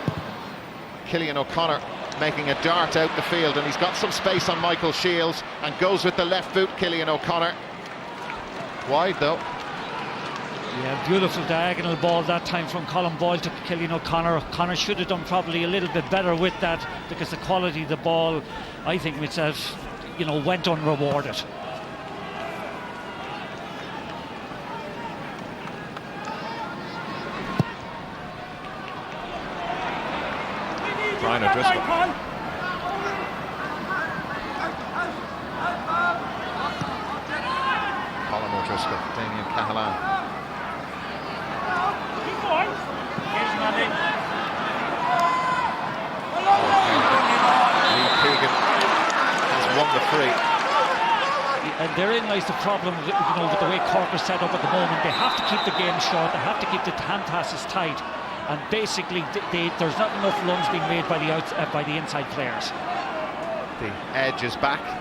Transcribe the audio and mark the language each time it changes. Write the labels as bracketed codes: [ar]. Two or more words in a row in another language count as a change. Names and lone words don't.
[en] Cillian O'Connor making a dart out the field, and he's got some space on Michael Shields and goes with the left boot. Cillian O'Connor wide though. Yeah, beautiful diagonal ball that time from Colin Boyle to Cillian O'Connor. O'Connor should have done probably a little bit better with that, because the quality of the ball, I think itself, you know, went unrewarded. Brian O'Driscoll. Colin O'Driscoll, Damien Cahalane. Lee Keegan has won the free. And therein lies the problem, you know, with the way Cork are set up at the moment. They have to keep the game short, they have to keep the hand passes tight, and basically there's not enough runs being made by the inside players. The edge is back.